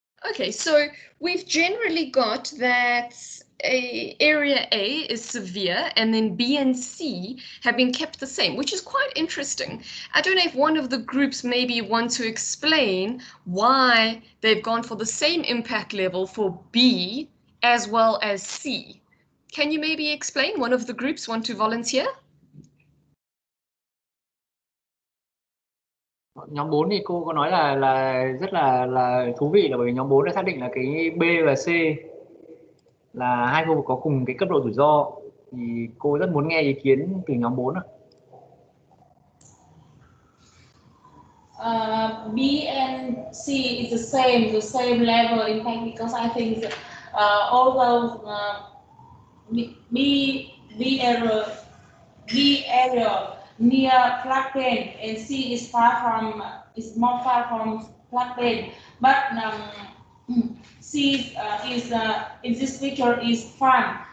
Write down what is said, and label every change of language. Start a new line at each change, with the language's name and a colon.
English: Okay, so we've generally got that area A is severe and then B and C have been kept the same, which is quite interesting. I don't know if one of the groups maybe want to explain why they've gone for the same impact level for B as well as C. Can you maybe explain? One of the groups want to volunteer?
Vietnamese: Nhóm 4 thì cô có nói là rất là thú vị là bởi vì nhóm 4 đã xác định là cái B và C là hai khu vực có cùng cái cấp độ rủi ro, thì cô rất muốn nghe ý kiến từ nhóm 4 ạ.
English: B and C is the same level impact, because I think although B area near plug plane and C is more far from plug plane, but C is in this picture is fun.